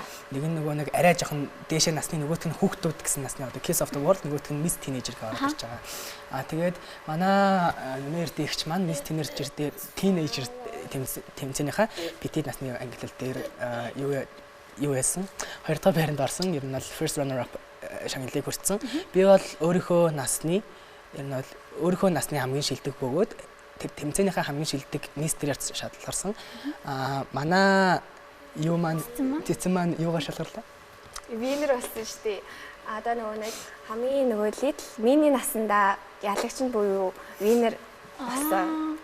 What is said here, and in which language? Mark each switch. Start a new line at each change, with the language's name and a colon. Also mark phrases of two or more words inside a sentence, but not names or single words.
Mongolian: Нэг арай жоохон дээшээ насны нөгөөх нь хүүхдүүд гэсэн насны одоо Kids of the World нөгөөх нь Miss Teenager гэж орж ирж байгаа. Тэгээд манай нэмэр дэгч маань Miss Teenager дээр Teenager тэмцээнийхаа Petit насны ангиллал дээр юу яасан? 2 дахь байранд орсон. Ер нь бол
English: first runner up
Mongolian: шагналыг хүртсэн. Би бол өөрийнхөө насны хамгийн шилдэг бөгөөд тэр тэмцээнийхээ хамгийн шилдэг мистерээр шалгарсан. Манай цэцэн маань юугаар шалгарлаа? Винер болсон шүү дээ. Одоо нэг хамгийн
English: little mini
Mongolian: насандаа ялагч нь буюу винер болсон.